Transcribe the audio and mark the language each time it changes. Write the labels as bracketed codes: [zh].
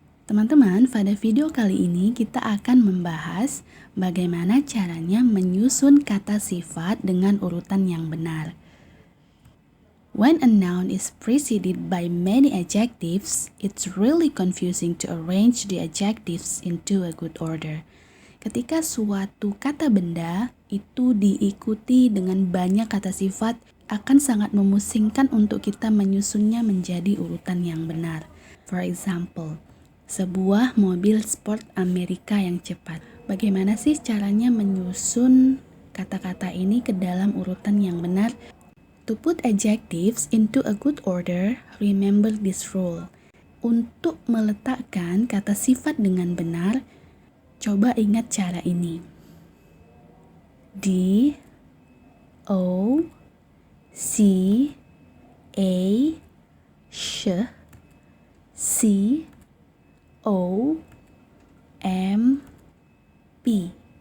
[id] Teman-teman, pada video kali ini kita akan membahas bagaimana caranya menyusun kata sifat dengan urutan yang benar. [en] When a noun is preceded by many adjectives, it's really confusing to arrange the adjectives into a good order. [id] Ketika suatu kata benda itu diikuti dengan banyak kata sifat, akan sangat memusingkan untuk kita menyusunnya menjadi urutan yang benar. [en] For example, [id] sebuah mobil sport Amerika yang cepat. Bagaimana sih caranya menyusun kata-kata ini ke dalam urutan yang benar? [en] To put adjectives into a good order, remember this rule. [id] Untuk meletakkan kata sifat dengan benar, coba ingat cara ini. D, O, C, A, Sh, C, O, M, P.